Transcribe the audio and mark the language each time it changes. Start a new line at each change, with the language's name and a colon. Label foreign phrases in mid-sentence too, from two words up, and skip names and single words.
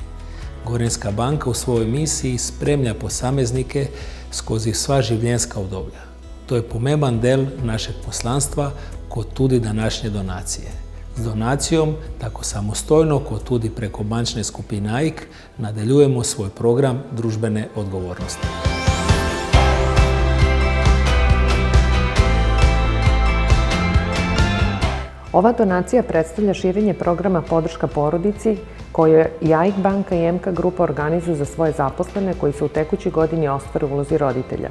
Slovenian: Gorenjska banka v svoji misiji spremlja posameznike skozi sva življenjska obdobja. To je pomemben del našeg poslanstva, kot tudi današnje donacije. Z donacijom, tako samostojno kot tudi preko bančne skupine AIK, nadaljujemo svoj program družbene odgovornosti.
Serbian: Ova donacija predstavlja širenje programa Podrška porodici koje i AIK banka i MK Grupa organizuju za svoje zaposlene koji se u tekućoj godini ostvare u ulozi roditelja.